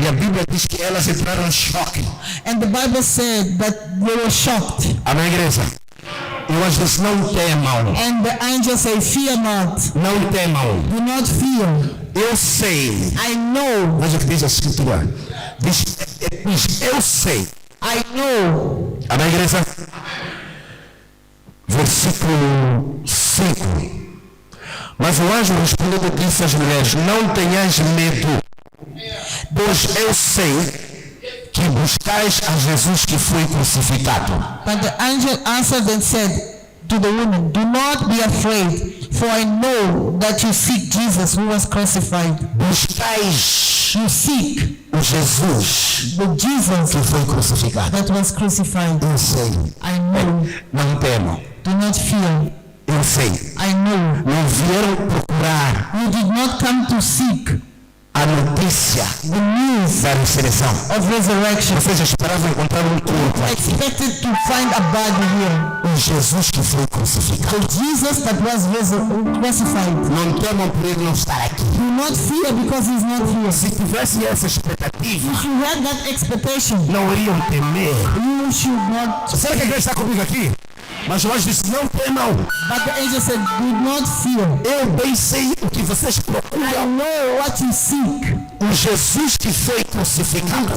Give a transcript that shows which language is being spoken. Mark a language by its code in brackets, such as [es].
[pt] E a Bíblia diz que elas entraram em choque. [en] And the Bible said that they were shocked. [pt] Amém, igreja? E o anjo disse, não temam. [en] And the angel said, fear not, [pt] Não temam. [en] do not fear. [pt] Eu sei. [en] I know, [pt] Veja o que diz a escritura. Diz, eu sei. [en] I know. [pt] Amém, igreja? Versículo 5. Mas o anjo respondeu e disse às mulheres, não tenhais medo, pois eu sei que buscais a Jesus que foi crucificado. [en] But the angel answered and said to the woman, do not be afraid, for I know that you seek Jesus who was crucified. [pt] Buscais [en] You seek [pt] o Jesus [en] the Jesus [pt] que foi crucificado. [en] that was crucified. [pt] Eu sei. [en] I know. [pt] Não temam. [en] Do not fear. [pt] Eu sei. [en] I know. [pt] Não vieram procurar [en] You did not come to seek [pt] a notícia [en] the news [pt] da ressurreição. [en] of resurrection. [pt] Vocês esperavam encontrar um corpo aqui. [en] Expected to find a body here. [pt] O Jesus que foi crucificado. [en] The Jesus that was crucified. [pt] Não temam por ele não estar aqui. [en] Do not fear because he's not here. [pt] Se tivesse essa expectativa, [en] If you had that expectation, [pt] não iriam temer. [en] you should not. [pt] Será que a igreja está comigo aqui? Mas o anjo disse, não temam. [en] But the angel said, do not fear. [pt] Eu bem sei o que vocês [en] I [pt] procuram. [en] know what you seek. [pt] O Jesus que foi crucificado.